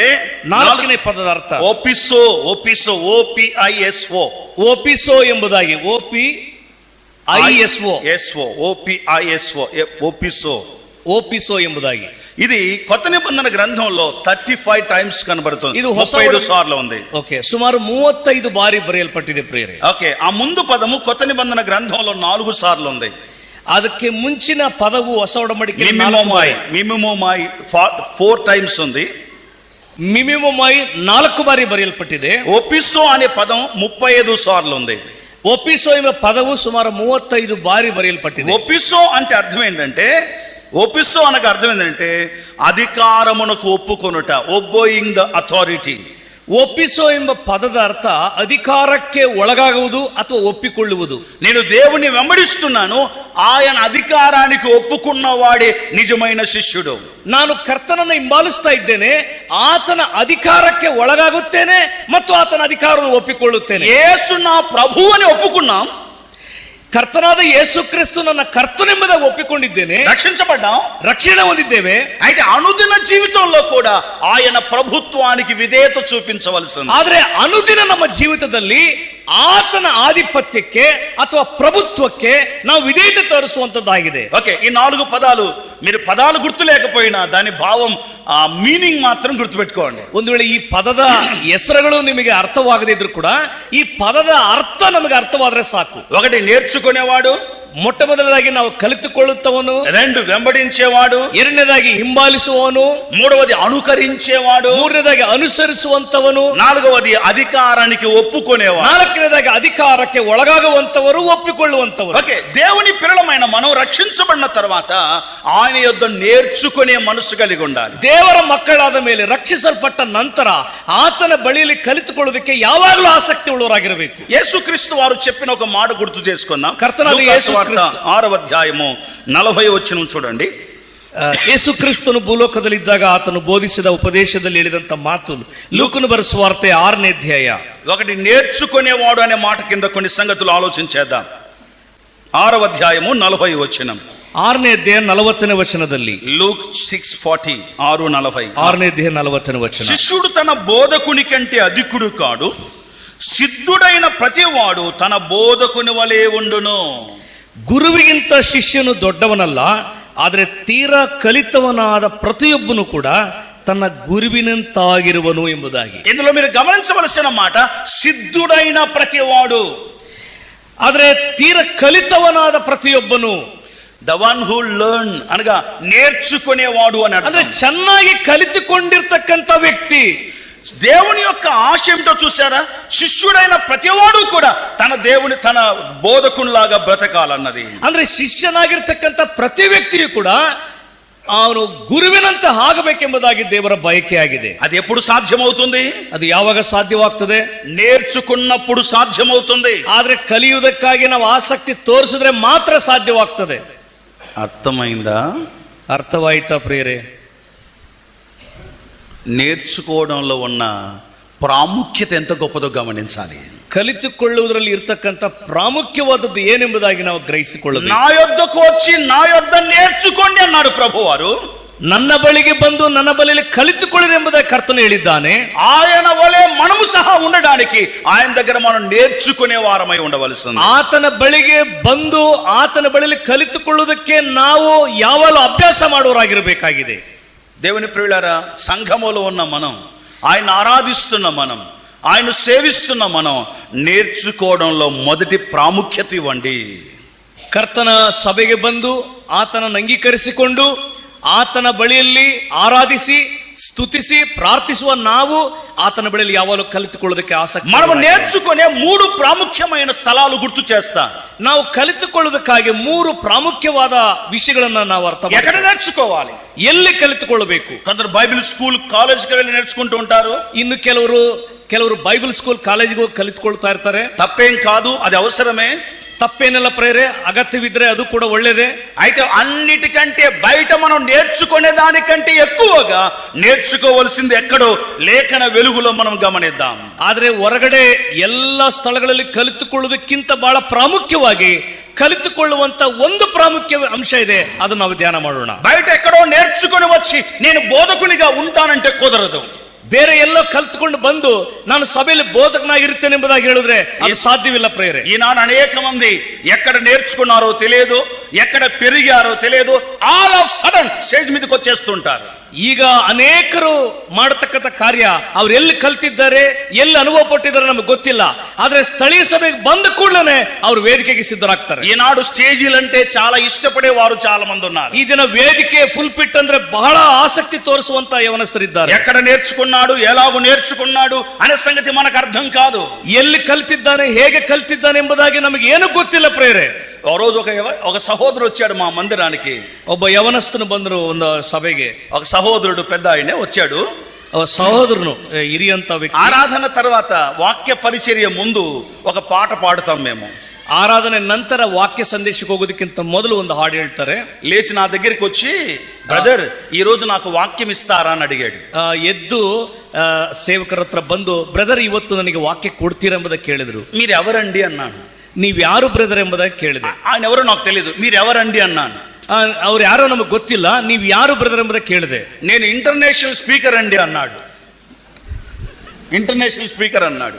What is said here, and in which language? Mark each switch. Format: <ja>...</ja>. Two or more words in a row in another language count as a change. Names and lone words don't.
<kn>ನಾಲ್ಕನೇ ಪದದ ಅರ್ಥ ಓಪಿಸೋ. ಓಪಿಸೋ, OPISO, ಓಪಿಸೋ ಎಂಬುದಾಗಿ. OPISO, OPISO, ಓಪಿಸೋ, ಓಪಿಸೋ ಎಂಬುದಾಗಿ.</kn> <te>ఇది కొత్త నిబంధన గ్రంథంలో 35 టైమ్స్ కనబడుతుంది. ఇది 35 సార్లు ఉంది.</te> <kn>ಓಕೆ, ಸುಮಾರು 35 ಬಾರಿ బರೆಯಲ್ಪಟ್ಟಿದೆ ಪ್ರಿಯರೇ.</kn> <te>ఓకే, ఆ ముందు పదము కొత్త నిబంధన గ్రంథంలో 4 సార్లు ఉంది.</te> <kn>ಅದಕ್ಕೆ ಮುಂಚಿನ ಪದವು ಹೊಸ ಒಡಂಬಡಿಕೆ ಮಿಮಿಮೋಮಾಯಿ 4 ಟೈಮ್ಸ್ ఉంది. ಮಿಮಿಮೋಮಾಯಿ 4 ಬಾರಿ ಬರೆಯಲ್ಪಟ್ಟಿದೆ.</kn> <te>ಓಪಿಸೋ అనే పదం 35 సార్లు ఉంది.</te> <kn>ಓಪಿಸೋ ಎಂಬ ಪದವು ಸುಮಾರು 35 ಬಾರಿ ಬರೆಯಲ್ಪಟ್ಟಿದೆ.</kn> <te>ఓపిసో అంటే అర్థం ఏంటంటే, ఓపిసో అనగా అర్థం ఏంటంటే అధికారమునకు ఒప్పుకొనుట,</te> <en>obeying the authority.</en> <kn>ಒಪ್ಪಿಸೋ ಎಂಬ ಪದದ ಅರ್ಥ ಅಧಿಕಾರಕ್ಕೆ ಒಳಗಾಗುವುದು ಅಥವಾ ಒಪ್ಪಿಕೊಳ್ಳುವುದು.</kn> <te>నేను దేవుని వెంబడిస్తున్నాను, ఆయన అధికారానికి ఒప్పుకున్నవాడే నిజమైన శిష్యుడు.</te> <kn>ನಾನು ಕರ್ತನನ್ನು ಹಿಂಬಾಲಿಸ್ತಾ ಇದ್ದೇನೆ, ಆತನ ಅಧಿಕಾರಕ್ಕೆ ಒಳಗಾಗುತ್ತೇನೆ ಮತ್ತು ಆತನ ಅಧಿಕಾರವನ್ನು ಒಪ್ಪಿಕೊಳ್ಳುತ್ತೇನೆ.</kn> <te>యేసు నా ప్రభు అని ఒప్పుకున్నాం,</te> <kn>ಕರ್ತನಾದ ಯೇಸು ಕ್ರಿಸ್ತು ನನ್ನ ಕರ್ತನೆಂಬುದಾಗಿ ಒಪ್ಪಿಕೊಂಡಿದ್ದೇನೆ,</kn> <te>రక్షించబడ్డాం,</te> <kn>ರಕ್ಷಣೆ ಹೊಂದಿದ್ದೇವೆ.</kn> <te>అయితే అనుదిన జీవితంలో కూడా ఆయన ప్రభుత్వానికి విధేయత చూపించవలసింది.</te> <kn>ಆದ್ರೆ ಅನುದಿನ ನಮ್ಮ ಜೀವಿತದಲ್ಲಿ ಆತನ ಆಧಿಪತ್ಯಕ್ಕೆ ಅಥವಾ ಪ್ರಭುತ್ವಕ್ಕೆ ನಾವು ವಿಧೇಯತೆ ತೋರಿಸುವಂತದ್ದಾಗಿದೆ.</kn> <te>ఓకే, ఈ 4 పదాలు మీరు పదాలు గుర్తు లేకపోయినా దాని భావం, ఆ మీనింగ్ మాత్రం గుర్తుపెట్టుకోండి.</te> <kn>ಒಂದು ವೇಳೆ ಈ ಪದದ ಹೆಸರುಗಳು ನಿಮಗೆ ಅರ್ಥವಾಗದೇ ಇದ್ರೂ ಕೂಡ ಈ ಪದದ ಅರ್ಥ ನಮಗೆ ಅರ್ಥವಾದ್ರೆ ಸಾಕು.</kn> <te>ఒకటి నేర్చుకునేవాడు,</te> <kn>ಮೊಟ್ಟ ಮೊದಲದಾಗಿ ನಾವು ಕಲಿತುಕೊಳ್ಳುತ್ತವನು.</kn> <te>2 వెంబడించేవాడు,</te> <kn>ಎರಡನೇದಾಗಿ ಹಿಂಬಾಲಿಸುವವನು.</kn> <te>3వది అనుకరించేవాడు,</te> <kn>3ನೇದಾಗಿ ಅನುಸರಿಸುವಂತವನು.</kn> <te>4వది అధికారానికి ఒప్పుకునేవాడు,</te> <kn>4ನೇದಾಗಿ ಅಧಿಕಾರಕ್ಕೆ ಒಳಗಾಗುವಂತವರು, ಒಪ್ಪಿಕೊಳ್ಳುವಂತವರು.</kn> <te>ఓకే, దేవుని పిల్లలమైన మనం రక్షించబడిన తర్వాత ఆయన యొద్ద నేర్చుకునే మనసు కలిగి ఉండాలి.</te> <kn>ದೇವರ ಮಕ್ಕಳಾದ ಮೇಲೆ, ರಕ್ಷಿಸಲ್ಪಟ್ಟ ನಂತರ ಆತನ ಬಳಿಯಲ್ಲಿ ಕಲಿತುಕೊಳ್ಳೋದಕ್ಕೆ ಯಾವಾಗಲೂ ಆಸಕ್ತಿ ಉಳ್ಳವರಾಗಿರಬೇಕು.</kn> <te>యేసుక్రీస్తు వారు చెప్పిన ఒక మాట గుర్తు చేసుకుందాం.</te> <kn>ಕರ್ತನಾದ ಯೇಸು</kn> <te>6వ అధ్యాయము 40వ వచనం చూడండి.</te> <kn>ಯೇಸು ಕ್ರಿಸ್ತನು ಭೂಲೋಕದಲ್ಲಿದ್ದಾಗ ಆತನು ಬೋಧಿಸಿದ ಉಪದೇಶದಲ್ಲಿ ಹೇಳಿದಂತ ಮಾತು ಲೂಕನು ಬರೆದ ಸುವಾರ್ತೆ 6ನೇ ಅಧ್ಯಾಯ.</kn> <te>ఒకటి నేర్చుకునేవాడు అనే మాట కింద కొన్ని సంగతులు ఆలోచించేద్దాం. 6వ అధ్యాయము 40వ వచనం.</te> <kn>6ನೇ ಅಧ್ಯಾಯ 40ನೇ ವಚನದಲ್ಲಿ,</kn> <te>లూక్ 6:40, 6:40.</te> <kn>6ನೇ ಅಧ್ಯಾಯ 40ನೇ ವಚನ.</kn> <te>శిష్యుడు తన బోధకుని కంటే అధికుడు కాడు, సిద్ధుడైన ప్రతివాడు తన బోధకుని వలె ఉండును.</te> <kn>ಗುರುವಿಗಿಂತ ಶಿಷ್ಯನು ದೊಡ್ಡವನಲ್ಲ, ಆದರೆ ತೀರಾ ಕಲಿತವನಾದ ಪ್ರತಿಯೊಬ್ಬನು ಕೂಡ ತನ್ನ ಗುರುವಿನಂತಾಗಿರುವನು ಎಂಬುದಾಗಿ.</kn> <te>ఇందులో మీరు గమనించవలసిన మాట సిద్ధుడైన ప్రతివాడు.</te> <kn>ಆದರೆ ತೀರಾ ಕಲಿತವನಾದ ಪ್ರತಿಯೊಬ್ಬನು,</kn> <en>the one who learn</en> <te>అనగా నేర్చుకునేవాడు అని</te> <kn>ಅಂದ್ರೆ</kn> <te>అర్థం.</te> <kn>ಚೆನ್ನಾಗಿ ಕಲಿತುಕೊಂಡಿರ್ತಕ್ಕಂಥ ವ್ಯಕ್ತಿ.</kn> <te>దేవుని యొక్క ఆశ ఏమిటో చూసారా? శిష్యుడైన ప్రతివాడు కూడా తన బోధకునిలాగా బ్రతకాలన్నది.</te> <kn>ಅಂದ್ರೆ ಶಿಷ್ಯನಾಗಿರ್ತಕ್ಕಂಥ ಪ್ರತಿ ವ್ಯಕ್ತಿಯು ಕೂಡ ಅವನು ಗುರುವಿನಂತೆ ಆಗಬೇಕೆಂಬುದಾಗಿ ದೇವರ ಬಯಕೆಯಾಗಿದೆ.</kn> <te>అది ఎప్పుడు సాధ్యమవుతుంది?</te> <kn>ಅದು ಯಾವಾಗ ಸಾಧ್ಯವಾಗ್ತದೆ?</kn> <te>నేర్చుకున్నప్పుడు సాధ్యమవుతుంది.</te> <kn>ಆದ್ರೆ ಕಲಿಯುವುದಕ್ಕಾಗಿ ನಾವು ಆಸಕ್ತಿ ತೋರಿಸಿದ್ರೆ ಮಾತ್ರ ಸಾಧ್ಯವಾಗ್ತದೆ.</kn> <te>అర్థమైందా?</te> <kn>ಅರ್ಥವಾಯ್ತಾ ಪ್ರಿಯರೇ?</kn> <te>నేర్చుకోవడంలో ఉన్న ಪ್ರಾಮುಖ್ಯತೆ ఎంత గొప్పదో గమనించాలి.</te> <kn>ಕಲಿತುಕೊಳ್ಳುವುದರಲ್ಲಿ ಇರ್ತಕ್ಕಂಥ ಪ್ರಾಮುಖ್ಯವಾದದ್ದು ಏನೆಂಬುದಾಗಿ ನಾವು ಗ್ರಹಿಸಿಕೊಳ್ಳಬೇಕು.</kn> <te>నా యొద్దకు వచ్చి నా యొద్ద నేర్చుకోండి అన్నాడు ప్రభువారు.</te> <kn>ನನ್ನ ಬಳಿಗೆ ಬಂದು ನನ್ನ ಬಳಿಯಲ್ಲಿ ಕಲಿತುಕೊಳ್ಳಿರಿ ಎಂಬುದಾಗಿ ಕರ್ತನು ಹೇಳಿದ್ದಾನೆ.</kn> <te>ఆయన వలె మనము సహా ఉండడానికి ఆయన దగ్గర మనం నేర్చుకునే వారమై ఉండవలసింది.</te> <kn>ಆತನ ಬಳಿಗೆ ಬಂದು ಆತನ ಬಳಿಯಲ್ಲಿ ಕಲಿತುಕೊಳ್ಳುವುದಕ್ಕೆ ನಾವು ಯಾವಾಗಲೂ ಅಭ್ಯಾಸ ಮಾಡುವವರಾಗಿರಬೇಕಾಗಿದೆ.</kn> <te>దేవుని ప్రియులారా, సంఘములో ఉన్న మనం, ఆయన ఆరాధిస్తున్న మనం, ఆయన సేవిస్తున్న మనం నేర్చుకోవడంలో మొదటి ప్రాముఖ్యత ఇవ్వండి.</te> <kn>ಕರ್ತನ ಸಭೆಗೆ ಬಂದು ಆತನನ್ನು ಅಂಗೀಕರಿಸಿಕೊಂಡು ಆತನ ಬಳಿಯಲ್ಲಿ ಆರಾಧಿಸಿ ಸ್ತುತಿಸಿ ಪ್ರಾರ್ಥಿಸುವ ನಾವು ಆತನ ಬಳಿಯಲ್ಲಿ ಯಾವಾಗಲೂ ಕಲಿತುಕೊಳ್ಳೋದಕ್ಕೆ ಆಸಕ್ತಿ.</kn> <te>మనం నేర్చుకునే 3 ప్రాముఖ్యమైన స్థలాలు గుర్తు చేస్తా.</te> <kn>ನಾವು ಕಲಿತುಕೊಳ್ಳೋದಕ್ಕಾಗಿ 3 ಪ್ರಾಮುಖ್ಯವಾದ ವಿಷಯಗಳನ್ನ ನಾವು ಅರ್ಥ</kn> <te>ఎక్కడ</te> <kn>ಮಾಡ್ತೀವಿ.</kn> <te>నేర్చుకోవాలి?</te> <kn>ಎಲ್ಲಿ ಕಲಿತುಕೊಳ್ಳಬೇಕು?</kn> <te>కొందరు</te> <en>Bible school</en> <te>కాలేజ్కి వెళ్ళి నేర్చుకుంటూ ఉంటారు.</te> <kn>ಇನ್ನು ಕೆಲವರು</kn> <en>Bible school</en> <kn>ಕಾಲೇಜಿಗೆ ಹೋಗಿ ಕಲಿತುಕೊಳ್ತಾ ಇರ್ತಾರೆ.</kn> <te>తప్పేం కాదు, అది అవసరమే.</te> <kn>ತಪ್ಪೇನೆಲ್ಲ ಪ್ರೇರೆ, ಅಗತ್ಯವಿದ್ರೆ ಅದು ಕೂಡ ಒಳ್ಳೇದೇ.</kn> <te>అయితే అన్నిటికంటే బయట మనం నేర్చుకునే దానికంటే ఎక్కువగా నేర్చుకోవలసింది ఎక్కడో లేఖన వెలుగులో మనం గమనిద్దాం.</te> <kn>ಆದ್ರೆ ಹೊರಗಡೆ ಎಲ್ಲ ಸ್ಥಳಗಳಲ್ಲಿ ಕಲಿತುಕೊಳ್ಳುವುದಕ್ಕಿಂತ ಬಹಳ ಪ್ರಾಮುಖ್ಯವಾಗಿ ಕಲಿತುಕೊಳ್ಳುವಂತ ಒಂದು ಪ್ರಾಮುಖ್ಯ ಅಂಶ ಇದೆ, ಅದನ್ನು ನಾವು ಧ್ಯಾನ ಮಾಡೋಣ.</kn> <te>బయట ఎక్కడో నేర్చుకుని వచ్చి నేను బోధకునిగా ఉంటానంటే కుదరదు.</te> <kn>ಬೇರೆ ಎಲ್ಲೋ ಕಲ್ತ್ಕೊಂಡು ಬಂದು ನಾನು ಸಭೆಯಲ್ಲಿ ಬೋಧಕನಾಗಿರ್ತೇನೆ ಎಂಬುದಾಗಿ ಹೇಳಿದ್ರೆ ಅದು ಸಾಧ್ಯವಿಲ್ಲ ಪ್ರೇರೆ.</kn> <te>ఈనాడు అనేక మంది ఎక్కడ నేర్చుకున్నారో తెలియదు, ఎక్కడ పెరిగారో తెలియదు,</te> <en>all of sudden stage</en> <te>మీదకి వచ్చేస్తుంటారు.</te> <kn>ಈಗ ಅನೇಕರು ಮಾಡತಕ್ಕಂಥ ಕಾರ್ಯ ಅವ್ರು ಎಲ್ಲಿ ಕಲ್ತಿದ್ದಾರೆ, ಎಲ್ಲಿ ಅನುಭವ ಪಟ್ಟಿದ್ದಾರೆ ನಮಗೆ ಗೊತ್ತಿಲ್ಲ. ಆದ್ರೆ ಸ್ಥಳೀಯ ಸಭೆಗೆ ಬಂದ ಕೂಡಲೇ ಅವರು ವೇದಿಕೆಗೆ ಸಿದ್ಧರಾಗ್ತಾರೆ.</kn> <te>ఈనాడు స్టేజీలంటే చాలా ఇష్టపడే వారు చాలా మంది ఉన్నారు.</te> <kn>ಈ ದಿನ ವೇದಿಕೆ ಫುಲ್ ಪಿಟ್ ಅಂದ್ರೆ ಬಹಳ ಆಸಕ್ತಿ ತೋರಿಸುವಂತ ಯವನಸ್ಥರಿದ್ದಾರೆ.</kn> <te>ఎక్కడ నేర్చుకున్నాడు, ఎలాగూ నేర్చుకున్నాడు అనే సంగతి మనకు అర్థం కాదు.</te> <kn>ಎಲ್ಲಿ ಕಲ್ತಿದ್ದಾನೆ, ಹೇಗೆ ಕಲ್ತಿದ್ದಾನೆ ಎಂಬುದಾಗಿ ನಮಗೆ ಏನು ಗೊತ್ತಿಲ್ಲ ಪ್ರೇರೆ.</kn> <te>ఓ రోజు ఒక సహోదరుడు వచ్చాడు మా మందిరానికి.</te> <kn>ಒಬ್ಬ ಯವನಸ್ಥನು ಬಂದ್ರು ಒಂದು ಸಭೆಗೆ.</kn> <te>ఒక సహోదరుడు పెద్ద ఆయనే వచ్చాడు.</te> <kn>సహోదరును ಹಿರಿಯಂತ ವ್ಯಕ್ತಿ.</kn> <te>ఆరాధన తర్వాత వాక్య పరిచర్య ముందు ఒక పాట పాడుతాం మేము.</te> <kn>ಆರಾಧನೆ ನಂತರ ವಾಕ್ಯ ಸಂದೇಶಕ್ಕೆ ಹೋಗೋದಕ್ಕಿಂತ ಮೊದಲು ಒಂದು ಹಾಡು ಹೇಳ್ತಾರೆ.</kn> <te>లేచి నా దగ్గరికి వచ్చి, బ్రదర్ ఈ రోజు నాకు వాక్యం ఇస్తారా అని అడిగాడు.</te> <kn>ಎದ್ದು ಸೇವಕರ ಹತ್ರ ಬಂದು, ಬ್ರದರ್ ಇವತ್ತು ನನಗೆ ವಾಕ್ಯ ಕೊಡ್ತೀರಾ ಎಂಬುದಾಗಿ ಕೇಳಿದ್ರು.</kn> <te>మీరు ఎవరండి అన్నాను.</te> <kn>ನೀವ್ ಯಾರು ಬ್ರದರ್ ಎಂಬುದಾಗಿ ಕೇಳಿದೆ.</kn> <te>ఆయన ఎవరో నాకు తెలియదు. మీరు ఎవరండి అన్నాను.</te> <kn>ಅವ್ರು ಯಾರೋ ನಮಗೆ ಗೊತ್ತಿಲ್ಲ, ನೀವ್ ಯಾರು ಬ್ರದರ್ ಎಂಬುದಾಗಿ ಕೇಳಿದೆ.</kn> <te>నేను</te> <en>international speaker</en> <te>అండి అన్నాడు.</te> <en>international speaker</en> <te>అన్నాడు.</te>